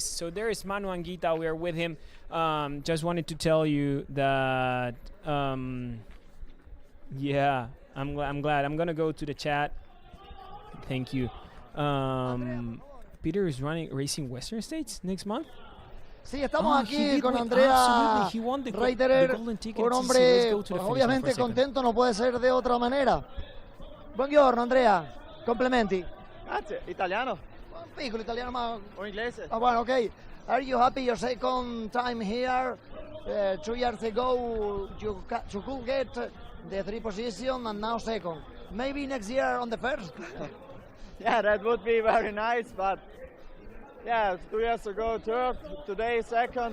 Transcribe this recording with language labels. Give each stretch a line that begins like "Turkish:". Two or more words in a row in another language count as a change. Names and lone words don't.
English: So there is Manu Anguita. We are with him. Just wanted to tell you that. Yeah, I'm glad. I'm gonna go to the chat. Thank you. Peter is racing Western States next month.
Spanish: Sí, estamos aquí con Andrea Reiterer, un hombre obviamente contento, no puede ser de otra manera.
Italian: Buongiorno Andrea, complimenti. Grazie, italiano. Un piccolo italiano, ma... O inglese.
Spanish: Ah, bueno, ok.
English: Are you happy your second time here? 2 years ago you could get the 3 position and now second. Maybe next year on the first? Yeah, that would be very nice, but yeah, 2 years ago third, today second.